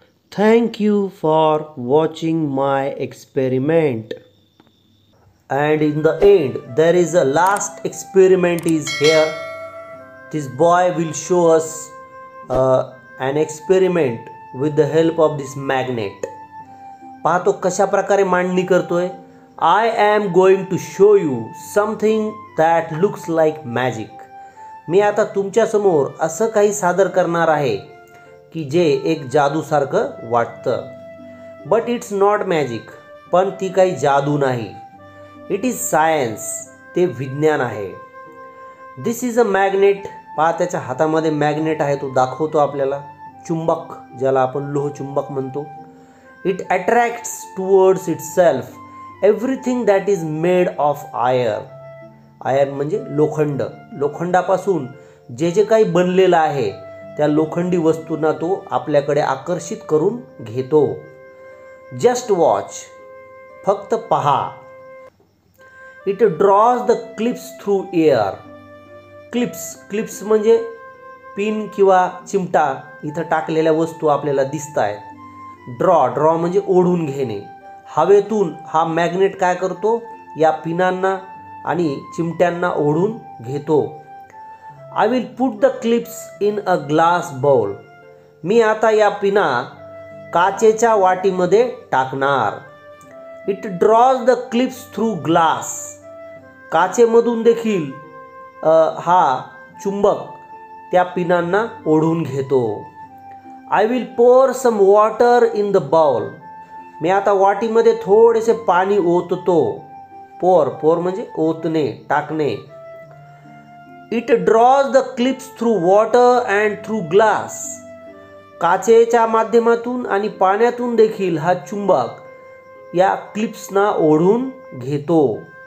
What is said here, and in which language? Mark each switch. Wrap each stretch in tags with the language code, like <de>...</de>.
<en>Thank you for watching my experiment. And in the end, there is a last experiment is here. This boy will show us an experiment with the help of this magnet.</en> <mr>पाहतो कशा प्रकारे मांडणी करतोय.</mr> <en>I am going to show you something that looks like magic.</en> <mr>मी आता तुमच्या समोर असं काही सादर करणार आहे की जे एक जादूसारखं वाटतं.</mr> <en>But it's not magic.</en> <mr>पण ती काही जादू नाही.</mr> <en>It is science.</en> <mr>ते विज्ञान आहे.</mr> <en>This is a magnet.</en> <mr>पहा त्याच्या हातामध्ये मॅग्नेट आहे. तो दाखवतो आपल्याला चुंबक, ज्याला आपण लोहचुंबक म्हणतो.</mr> <en>It attracts towards itself everything that is made of iron.</en> <mr>Iron म्हणजे लोखंड, लोखंडापासून जे जे काही बनलेलं आहे त्या लोखंडी वस्तूंना तो आपल्याकडे आकर्षित करून घेतो.</mr> <en>just watch,</en> <mr>फक्त पहा.</mr> <en>It draws the clips through air.</en> <mr>Clips म्हणजे पिन किंवा चिमटा इथं टाकलेल्या वस्तू आपल्याला दिसत आहेत. ड्रॉ म्हणजे ओढून घेणे. हवेतून हा मॅग्नेट काय करतो, या पिनांना आणि चिमट्यांना ओढून घेतो.</mr> <en>I will put the clips in a glass bowl.</en> <mr>मी आता या पिना काचेच्या वाटीमध्ये टाकणार.</mr> <en>It draws the clips through glass.</en> <mr>काचेमधून देखील हा चुंबक त्या पिनांना ओढून घेतो.</mr> <en>I will pour some water in the bowl.</en> <mr>मी आता वाटीमध्ये थोडेसे पाणी ओततो. पोर म्हणजे ओतणे, टाकणे.</mr> <en>It draws the clips through water and through glass.</en> <mr>काचेच्या माध्यमातून आणि पाण्यातून देखील हा चुंबक या क्लिप्सना ओढून घेतो.</mr>